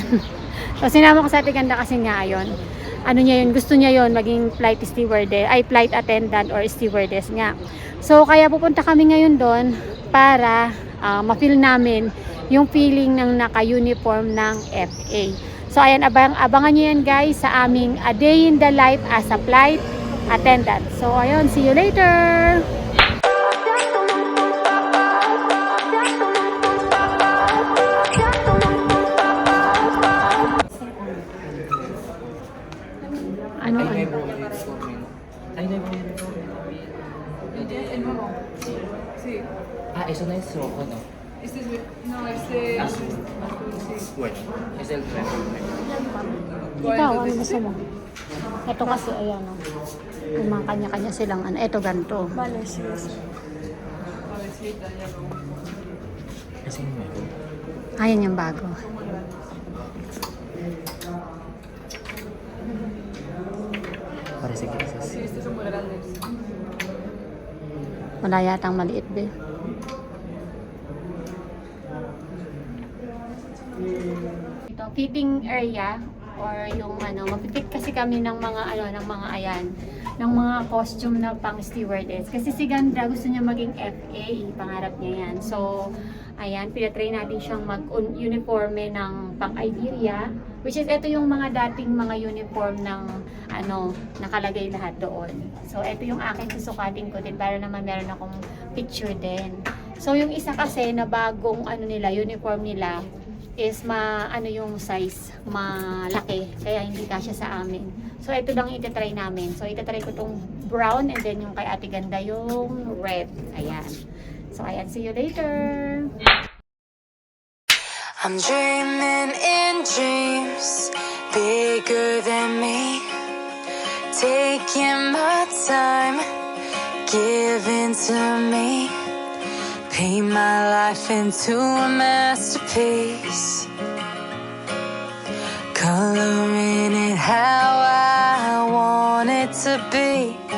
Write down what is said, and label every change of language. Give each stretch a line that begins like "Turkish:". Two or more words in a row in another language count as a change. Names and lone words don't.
Filipino: So sinama ko si Ate Ganda kasi nga ayon. Ano niya yun, gusto niya yun maging
English: flight stewardess,
Filipino: ay
English: flight attendant or stewardess
Filipino: nga. So kaya pupunta kami ngayon doon para ma-feel namin yung feeling ng naka-uniform ng FA. So ayan, abangan niyo yan guys sa aming A Day in the Life as a Flight Attendant.
English: So ayun, see you later!
Filipino: Ano?
Spanish: Eso no es rojo, ¿no? No, Bueno, es el tren.
Filipino: Ikaw, ano gusto mo? Ito kasi, ayan o. Yung mga kanya-kanya silang ano. Ito ganito.
Spanish: Vale, sí, sí. Ese es nuevo.
Filipino: Ayan yung bago.
Spanish: Parece que es así. Estos son muy grandes.
Filipino: Wala yatang maliit be. Ito,
English: fitting area
Filipino: or yung ano, mapipit kasi kami ng mga ano, ng mga ayan, ng mga costume na pang stewardess. Kasi si Ganda gusto niya maging FA, pangarap niya yan. So, ayan, pinatry natin siyang mag-uniforme ng pang-Iberia,
English: which is
Filipino: ito yung mga dating mga uniform ng ano, nakalagay lahat doon. So, ito yung akin susukatin ko din para naman meron akong picture din. So, yung isa kasi na bagong ano nila, uniform nila, is ano yung size, malaki. Kaya hindi kasya sa amin. So, ito lang itatry namin. So, itatry ko tong
English: brown and then
Filipino: yung kay Ate Ganda yung red. Ayan. So, ayan.
English: See you later! I'm dreaming in dreams bigger than me, taking my time, giving to me, paint my life into a masterpiece, coloring it how I want it to be.